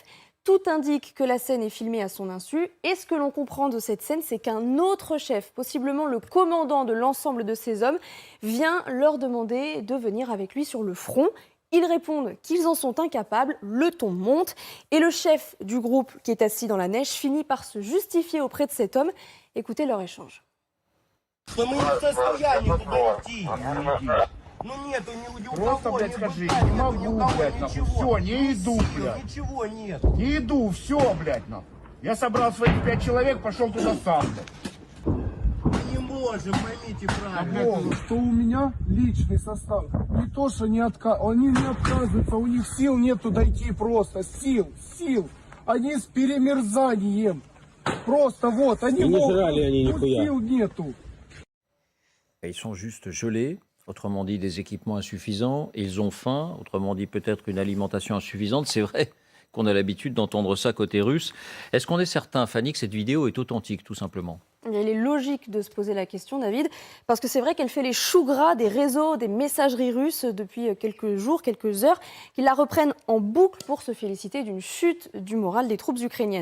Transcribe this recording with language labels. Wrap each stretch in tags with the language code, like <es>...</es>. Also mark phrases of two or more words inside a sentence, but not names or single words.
<fr>Tout indique que la scène est filmée à son insu. Et ce que l'on comprend de cette scène, c'est qu'un autre chef, possiblement le commandant de l'ensemble de ces hommes, vient leur demander de venir avec lui sur le front. Ils répondent qu'ils en sont incapables, le ton monte. Et le chef du groupe qui est assis dans la neige finit par se justifier auprès de cet homme. Écoutez leur échange.</fr> <ru>Ну нету ни у Просто, кого, блядь, ни скажи, быка, не ни могу, у кого, блядь, нахуй. ничего. Все, не иду, Сил, блядь. Ничего нет. Не иду, все, блядь, нахуй. Я собрал своих 5 человек, пошел туда сам, блядь. Мы не можем, поймите правильно. О, Что у меня личный состав. Не то, что не они не отказываются, у них сил нету дойти просто. Сил. Они с перемерзанием. Просто вот, они И не могут, жрали они но нихуя. сил нету.</ru> <fr>Ils sont juste gelés, autrement dit des équipements insuffisants, ils ont faim, autrement dit peut-être une alimentation insuffisante. C'est vrai qu'on a l'habitude d'entendre ça côté russe. Est-ce qu'on est certain, Fanny, que cette vidéo est authentique, tout simplement? Il est logique de se poser la question, David, parce que c'est vrai qu'elle fait les choux gras des réseaux, des messageries russes depuis quelques jours, quelques heures, qui la reprennent en boucle pour se féliciter d'une chute du moral des troupes ukrainiennes.</fr>